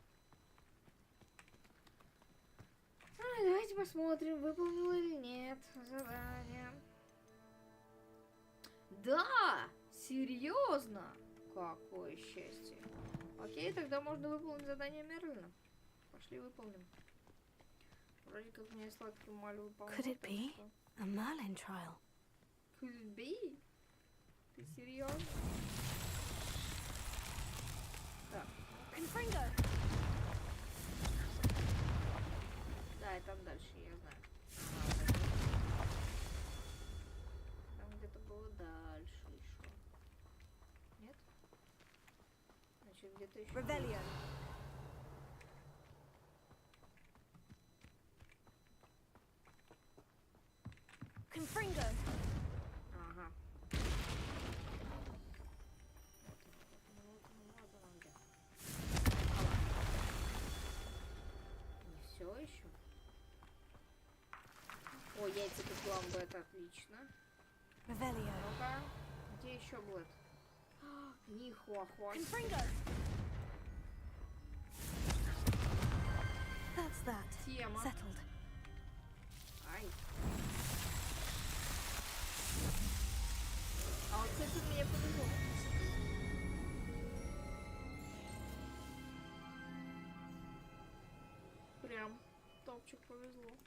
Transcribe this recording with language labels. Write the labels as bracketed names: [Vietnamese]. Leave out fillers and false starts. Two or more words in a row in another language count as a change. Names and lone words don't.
[Russian] Давайте посмотрим, выполнила или нет задание. Да! Серьезно? Какое счастье. Окей, тогда можно выполнить задание Мерлина. Пошли выполним. Вроде как мне сладкий маль выполнил. [English] Could it be a Merlin trial? Could it be? [Russian] Ты серьезно? Так. Confringo. Да, и там дальше, я знаю. Там где-то было дальше еще. Нет? Значит, где-то еще. Revelio. Confringo. Ага. Не все еще? О, яйца пеклам, это отлично. Revelio. Ну-ка, где еще будет? Нихуахуа. Confringo. [English] That's that. [Russian] Тема. Settled. Ай. А вот с этим мне повезло. Прям топчик повезло.